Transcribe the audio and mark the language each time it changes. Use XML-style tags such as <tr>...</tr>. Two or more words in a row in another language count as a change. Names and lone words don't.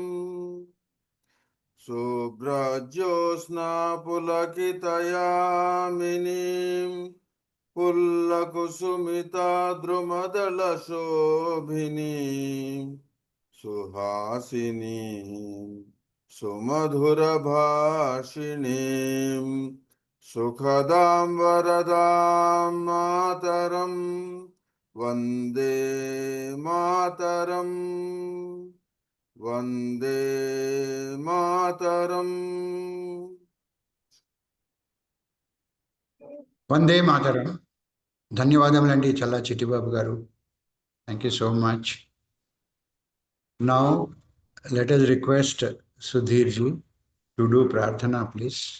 <bn>শুভ্রজ্যোৎস্না পুলকিতযামিনীম্ ফুল্লকুসুমিত দ্রুমদল শোভিনীম্ সুহাসিনীম্ সুমধুর ভাষিণীম্ সুখদাম্ বরদাম্ মাতরম্ বন্দে মাতরম্. Vande Mataram. Vande Mataram.</bn> <te>ధన్యవాదములండి చల్లా చిట్టిబాబు గారు.</te> <en>Thank you so much. Now, let us request Sudhir ji to do Prarthana, please.</en>